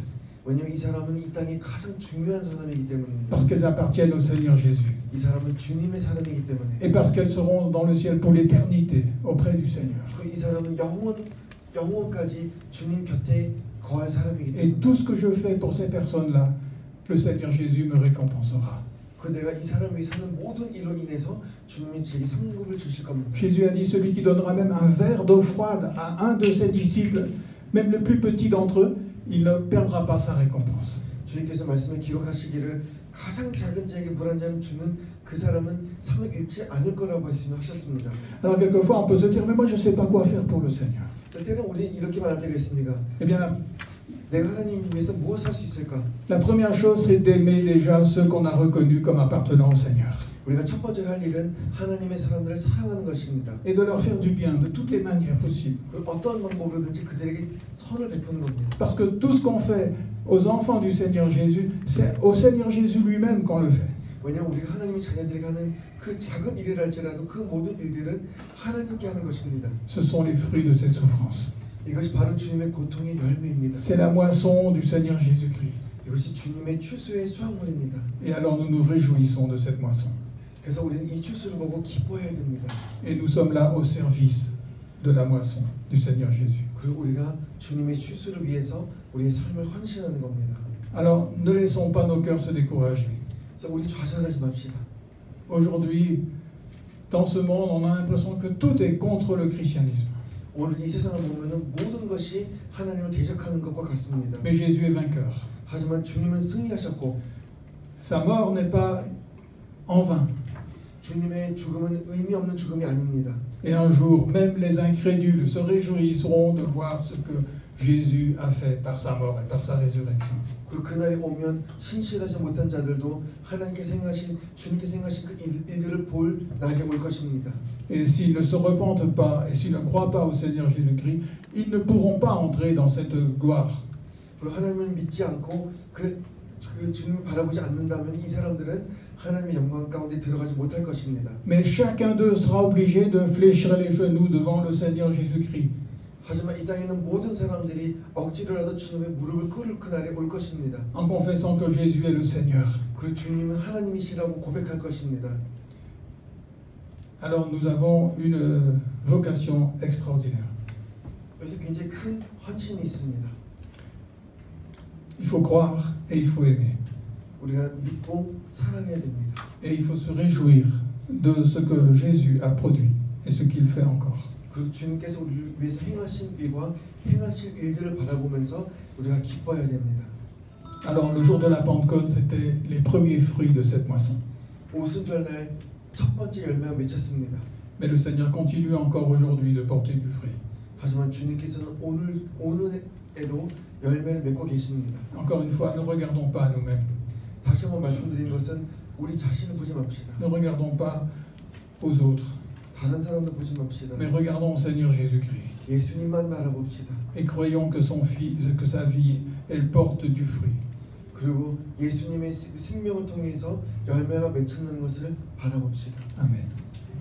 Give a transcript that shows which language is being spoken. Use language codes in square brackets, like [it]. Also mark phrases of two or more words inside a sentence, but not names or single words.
[ko] 왜냐하면 이 사람은 이 땅에 가장 중요한 사람이기 때문입니다. [fr] Parce qu'elles appartiennent au Seigneur Jésus. [ko] 이 사람은 주님의 사람이기 때문에. [fr] Et parce qu'elles seront dans le ciel pour l'éternité auprès du Seigneur. [ko] 이 사람은 영원까지 주님 곁에 거할 사람이기 때문에. [fr] Et tout ce que je fais pour ces personnes-là, le Seigneur Jésus me récompensera. [ko] 그 내가 이 사람을 위해 사는 모든 일로 인해서 주님이 제게 상급을 주실 겁니다. [fr] Jésus a dit, celui qui donnera même un verre d'eau froide à un de ses disciples, même le plus petit d'entre eux, il ne perdra pas sa récompense. [ko] 주님께서 말씀에 기록하시기를 가장 작은 자에게 물 한 잔 주는 그 사람은 상을 잃지 않을 거라고 하셨습니다. [fr] Alors quelquefois on peut se dire, mais moi je ne sais pas quoi faire pour le Seigneur. [ko] 때때는 우리는 이렇게 말할 때가 있습니다. [fr] Eh bien [ko] 내가 하나님 위해서 무엇을 할 수 있을까? [fr] la première chose c'est d'aimer déjà ceux qu'on a reconnus comme appartenant au Seigneur. [ko] 우리가 첫 번째로 할 일은 하나님의 사람들을 사랑하는 것입니다. [fr] Et de leur faire du bien de toutes les manières possibles. [ko] 그리고 어떤 방법으로든지 그들에게 선을 베푸는 겁니다. [fr] Parce que tout ce qu'on fait aux enfants du Seigneur Jésus, c'est au Seigneur Jésus lui-même qu'on le fait. [ko] 왜냐하면 우리가 하나님의 자녀들에게 하는 그 작은 일을 할지라도 그 모든 일들은 하나님께 하는 것입니다. [fr] Ce sont les fruits de ses souffrances. [ko] 이것이 바로 주님의 고통의 열매입니다. [fr] C'est la moisson du Seigneur Jésus-Christ. [ko] 이것이 주님의 추수의 수확물입니다. [fr] Et alors nous nous réjouissons de cette moisson. [ko] 그래서 우리는 이 추수를 보고 기뻐해야 됩니다. [fr] Et nous sommes là au service de la moisson du Seigneur Jésus. [ko] 그리고 우리가 주님의 추수를 위해서 우리의 삶을 헌신하는 겁니다. [fr] Alors ne laissons pas nos cœurs se décourager. [ko] 그래서 우리 좌절하지 맙시다. [fr] Aujourd'hui, dans ce monde, on a l'impression que tout est contre le christianisme. [ko] 오늘 이 세상을 보면은 모든 것이 하나님을 대적하는 것과 같습니다. [fr] Mais Jésus est vainqueur. [ko] 하지만 주님은 승리하셨고 [fr] Sa mort n'est pas en vain. [ko] 주님의 죽음은 의미 없는 죽음이 아닙니다. [fr] Et un jour, même les incrédules se réjouiront de voir ce que Jésus a fait par sa mort et par sa résurrection. [ko] 그리고 그날이 오면 신실하지 못한 자들도 하나님께서 행하신 주님께서 행하신 그 일들을 볼 날이 올 것입니다. [fr] Et s'ils ne se repentent pas et s'ils ne croient pas au Seigneur Jésus-Christ, ils ne pourront pas entrer dans cette gloire. [ko] 그리고 하나님을 믿지 않고 그 주님을 바라보지 않는다면 이 사람들은 하나님의 영광 가운데 들어가지 못할 것입니다. [fr] Mais chacun d'eux sera obligé de fléchir les genoux devant le Seigneur Jésus-Christ. [ko] 하지만 이 땅에 있는 모든 사람들이 억지로라도 주님의 무릎을 꿇을 그날이 올 것입니다. [fr] En confessant que Jésus est le Seigneur. [ko] 그리고 주님은 하나님이시라고 고백할 것입니다. [fr] Alors nous avons une vocation extraordinaire. [ko] 그래서 굉장히 큰 헌신이 있습니다. [fr] Il faut croire et il faut aimer. [ko] 우리가 믿고 사랑해야 됩니다. [fr] Et il faut se réjouir de ce que Jésus a produit et ce qu'il fait encore. [ko] 그 주님께서 우리를 위해서 행하신 일과 행하실 일들을 바라보면서 우리가 기뻐해야 됩니다. [fr] Alors le jour de la Pentecôte, c'était les premiers fruits de cette moisson. [ko] 오순절날 첫 번째 열매가 맺혔습니다. [fr] Mais le Seigneur continue encore aujourd'hui de porter du fruit. [ko] 하지만 주님께서는 오늘에도 열매를 맺고 계십니다. [fr] Encore une fois, ne regardons pas à nous-mêmes. [ko] 다시 한번 말씀드린 것은 우리 자신을 보지 맙시다. [fr] Ne regardons pas aux autres, [ko] 다른 사람들 보지 맙시다. [fr] mais regardons au Seigneur Jésus-Christ. [ko] 예수님만 바라봅시다. [fr] Et croyons que son fils, que sa vie, elle porte du fruit. [ko] 그리고 예수님의 생명을 통해서 열매가 맺히는 것을 바라봅시다. [fr] Amen.